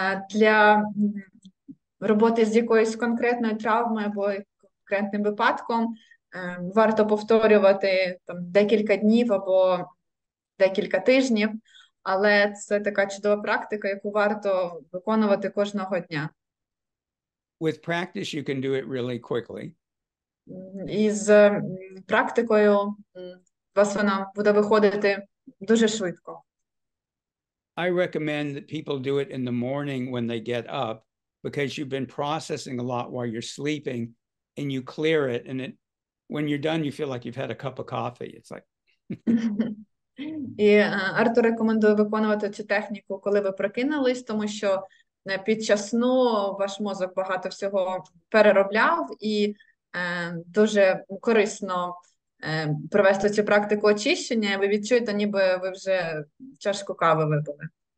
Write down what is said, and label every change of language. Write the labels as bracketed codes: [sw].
[uk] Для роботи з якоюсь конкретною травмою або конкретним випадком варто повторювати там декілька днів або декілька тижнів, але це така чудова практика, яку варто виконувати кожного дня. [en] With practice, you can do it really quickly. [uk] І з практикою у вас вона буде виходити дуже швидко. [en] I recommend that people do it in the morning when they get up, because you've been processing a lot while you're sleeping, and you clear it, and when you're done, you feel like you've had a cup of coffee. It's like... [uk] І Артур рекомендує виконувати цю техніку, коли ви прокинулись, тому що під час сну ваш мозок багато всього переробляв, і дуже корисно провести цю практику очищення, і ви відчуєте, ніби ви вже чашку кави випили.